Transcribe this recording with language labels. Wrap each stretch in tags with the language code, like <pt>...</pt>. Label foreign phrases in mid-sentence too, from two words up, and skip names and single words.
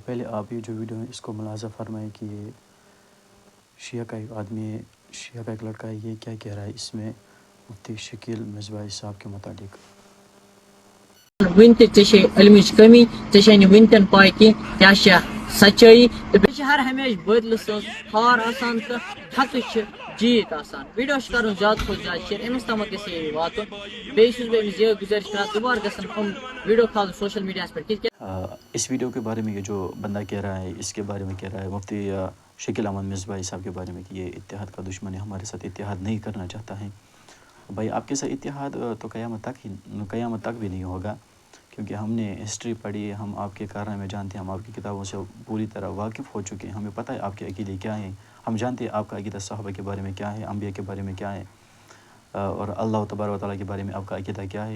<ur>پہلے آپ یہ جو ویڈیو ہے اس کو ملاحظہ فرمائیں کہ یہ شیعہ کا ایک آدمی ہے، شیعہ کا ایک لڑکا ہے، یہ کیا کہہ رہا ہے اس میں مفتی شکیل مصباحی صاحب کے متعلق۔</ur> <ks>ون تے علمچ کمی ے ون تین پائے کیا سچائی تو بیٚیہِ چھِ ہر ہمیشہ بدلہٕ سٕنٛز ہار آسان تو حق جیت آسان۔ ویڈیو کرُن زیادٕ کھۄتہٕ زیادٕ شیئر أمِس تامَتھ گژھِ یہِ واتُن۔ بیٚیہِ چھُس بہٕ أمِس یہِ گُزٲرِش کران دُبارٕ گژھن یِم ویڈیو کھالٕنۍ سوشل میڈیاہَس پٮ۪ٹھ۔</ks> <ur>اس ویڈیو کے بارے میں یہ جو بندہ کہہ رہا ہے اس کے بارے میں کہہ رہا ہے مفتی شکیل احمد مصباحی صاحب کے بارے میں کہ یہ اتحاد کا دشمن ہے، ہمارے ساتھ اتحاد نہیں کرنا چاہتا ہے۔ بھائی آپ کے ساتھ اتحاد تو قیامت تک بھی نہیں ہوگا، کیونکہ ہم نے ہسٹری پڑھی ہے، ہم آپ کے کارنامے جانتے ہیں، ہم آپ کی کتابوں سے پوری طرح واقف ہو چکے ہیں، ہمیں پتہ ہے آپ کے عقیدے کیا ہیں، ہم جانتے ہیں آپ کا عقیدہ صحابہ کے بارے میں کیا ہے، انبیاء کے بارے میں کیا ہے، اور اللہ تبارک و تعالیٰ کے بارے میں آپ کا عقیدہ کیا ہے۔</ur>